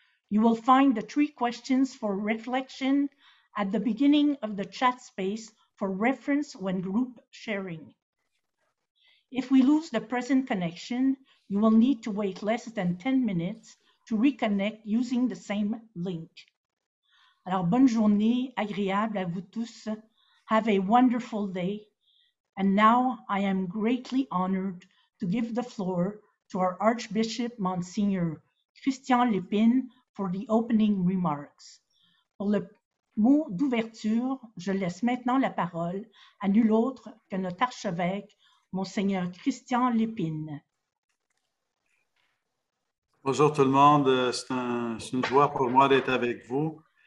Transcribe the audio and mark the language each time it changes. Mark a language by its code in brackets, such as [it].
[en] You will find the 3 questions for reflection at the beginning of the chat space for reference when group sharing. If we lose the present connection, you will need to wait less than 10 minutes to reconnect using the same link. [fr] Alors, bonne journée, agréable à vous tous. [en] Have a wonderful day. And now I am greatly honored to give the floor to our Archbishop Monsignor Christian Lépine for the opening remarks. [fr] Pour le mot d'ouverture, je laisse maintenant la parole à nul autre que notre archevêque, Monseigneur Christian Lépine. Bonjour tout le monde, c'est une joie pour moi d'être avec vous.